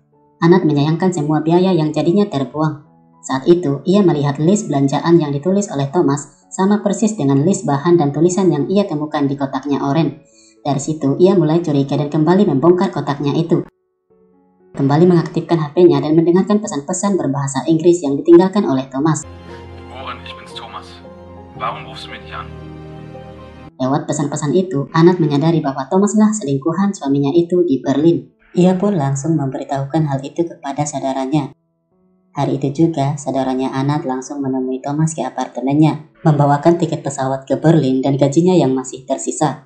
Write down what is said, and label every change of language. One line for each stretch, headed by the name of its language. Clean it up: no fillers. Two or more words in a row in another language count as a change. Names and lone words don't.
Indonesian: Anat menyayangkan semua biaya yang jadinya terbuang. Saat itu, ia melihat list belanjaan yang ditulis oleh Thomas sama persis dengan list bahan dan tulisan yang ia temukan di kotaknya Oren. Dari situ, ia mulai curiga dan kembali membongkar kotaknya itu. Kembali mengaktifkan HP-nya dan mendengarkan pesan-pesan berbahasa Inggris yang ditinggalkan oleh Thomas.
German: Oren, ich bin's Thomas. Warum rufst du mich nicht an?
Indonesian: Lewat pesan-pesan itu, Anat menyadari bahwa Thomaslah selingkuhan suaminya itu di Berlin. Ia pun langsung memberitahukan hal itu kepada saudaranya. Hari itu juga, saudaranya Anat langsung menemui Thomas ke apartemennya, membawakan tiket pesawat ke Berlin dan gajinya yang masih tersisa.